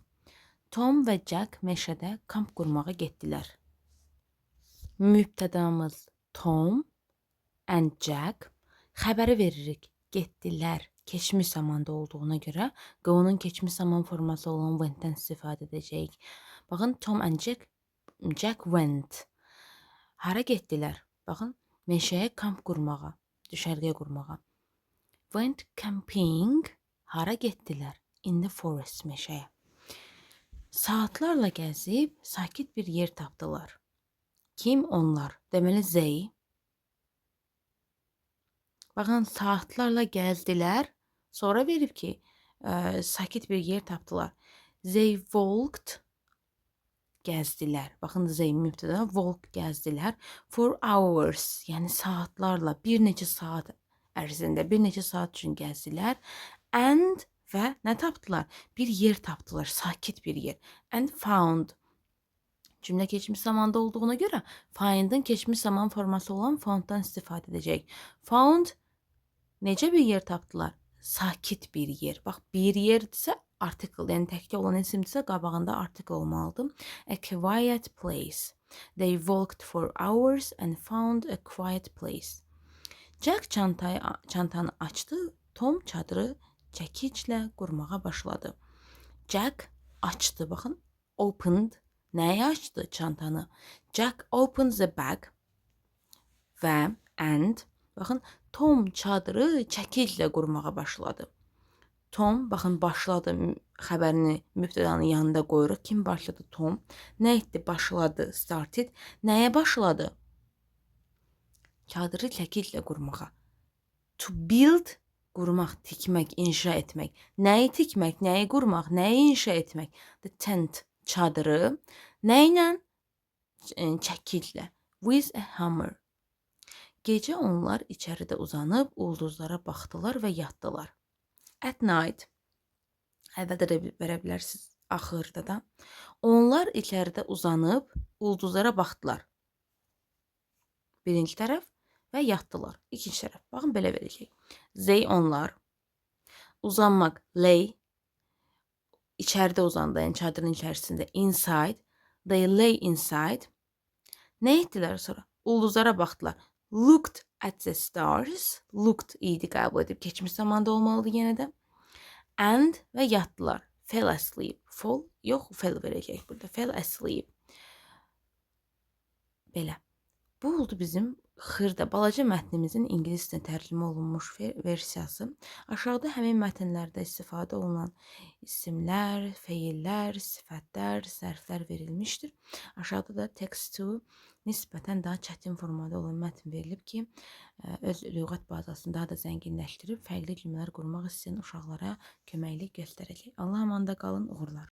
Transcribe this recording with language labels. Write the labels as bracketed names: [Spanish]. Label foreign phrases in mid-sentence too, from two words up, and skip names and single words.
[Azerbaijani] Tom və Jack meşədə kamp qurmağa getdilər. Mübtədamız Tom and Jack. Xəbəri veririk. Getdilər. Keçmiş zamanda olduğuna görə qovunun keçmiş zaman forması olan went-dən istifadə edəcəyik. [English] Baxın, Tom and Jack went. [Azerbaijani] Hara getdilər? Baxın, meşəyə kamp qurmağa, düşərgə qurmağa. [English] Went camping. [Azerbaijani] Hara getdilər? [English] In the forest, [Azerbaijani] meşəyə. Saatlarla gəzib sakit bir yer tapdılar. Kim onlar? Deməli, they. Baxın, saatlarla gəzdilər. Sonra verib ki, sakit bir yer tapdılar. [English] They walked, [Azerbaijani] gəzdilər. Baxın, they mübtəda, walk gəzdilər. [English] For hours, [Azerbaijani] yəni saatlarla, bir neçə saat ərzində, bir neçə saat üçün gəzdilər. And və nə tapdılar? Bir yer tapdılar, sakit bir yer. [English] And found. [Azerbaijani] Cümlə keçmiş zamanda olduğuna görə find'ın keçmiş zaman forması olan found'dan istifadə edəcək. Found necə bir yer tapdılar? Sakit bir yer. Bax, bir yerdirsə article, yəni təkcə olan isimdirsə qabağında article olmalıdır. [English] A quiet place. They walked for hours and found a quiet place. [Azerbaijani] Jack çantanı açdı, Tom çadırı çəkiclə qurmağa başladı. Jack açdı, baxın, opened. Nəyi açdı? Çantanı. Jack [English] opened the bag [Azerbaijani] və and, baxın, Tom çadırı çəkiclə qurmağa başladı. Tom, baxın, başladı xəbərini mübtədanın yanında qoyuruq. Kim başladı? Tom. Nə etdi? Başladı. Started. Nəyə başladı? Çadırı çəkiclə qurmağa. [English] To build, [Azerbaijani] qurmaq, tikmək, inşa etmək. Nəyi tikmək, nəyi qurmaq, nəyi inşa etmək? [English] The tent, [Azerbaijani] çadırı. Nə ilə? Çəkiclə. [English] With a hammer. [Azerbaijani] Gecə onlar içəridə uzanıb ulduzlara baxdılar və yatdılar. [English] At night, [Azerbaijani] əvvəldə də verə bilərsiniz, axırda da. Onlar içəridə uzanıb ulduzlara baxdılar. Birinci tərəf və yatdılar. İkinci tərəf. Baxın, belə verəcək. They, onlar. Uzanmaq, lay. İçəridə uzandı, yəni çadırın içərisində. [English] Inside. They lay inside. [Azerbaijani] Nə etdilər sonra? Ulduzlara baxdılar. [English] Looked at the stars. [Azerbaijani] Looked idi qəbul edib. Keçmiş zamanda olmalıdır yenə də. And və yatdılar. [English] Fell asleep. Fall, [Azerbaijani] yox, fell verəcək burada. [English] Fell asleep. Belə. [Azerbaijani] Bu oldu bizim xırda, balaca mətnimizin ingilis dilində tərcümə olunmuş versiyası. Aşağıda həmin mətnlərdə istifadə olunan isimlər, feillər, sifətlər, zərflər verilmişdir. Aşağıda da text to nisbətən daha çətin formada olan mətn verilib ki, öz lüğət bazasını daha da zənginləşdirib fərqli cümlələr qurmaq istəyən uşaqlara köməklik göstərəcək. Allah amanda qalın, uğurlar.